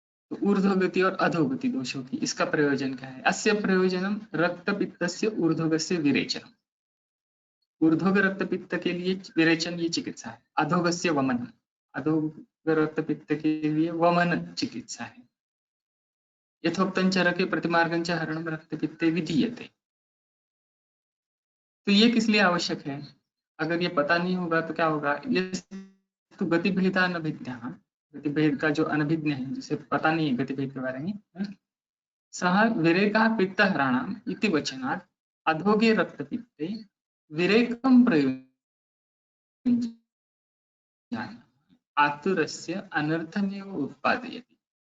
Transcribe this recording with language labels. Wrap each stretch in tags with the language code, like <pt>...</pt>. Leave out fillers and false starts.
<hi>तो ऊर्ध्वगति और अधोगति दोषों की इसका प्रयोजन क्या है,</hi> <sa>अस्य प्रयोजनम रक्तपित्तस्य ऊर्ध्वगस्य विरेचनम,</sa> <hi>ऊर्ध्वग रक्तपित्त के लिए विरेचन ये चिकित्सा है,</hi> <sa>अधोगस्य वमन,</sa> <hi>अधोग रक्तपित्त के लिए वमन चिकित्सा है।</hi> <sa>यथोक्तं चरके प्रतिमार्गं च हरणं रक्तपित्ते विधीयते।</sa> <hi>तो ये किस लिए आवश्यक है, अगर ये पता नहीं होगा तो क्या होगा, ये तो</hi> <sa>गतिभेदा अनभिज्ञः,</sa> <hi>गतिभेद का जो अनभिज्ञ है, जिसे पता नहीं है गतिभेद के बारे में,</hi> <sa>सः विरेकः पित्तहराणाम् इति वचनात् अधोगे रक्तपित्ते विरेकं प्रयुञ्जानः आतुरस्य अनर्थमेव उत्पादयति।</sa>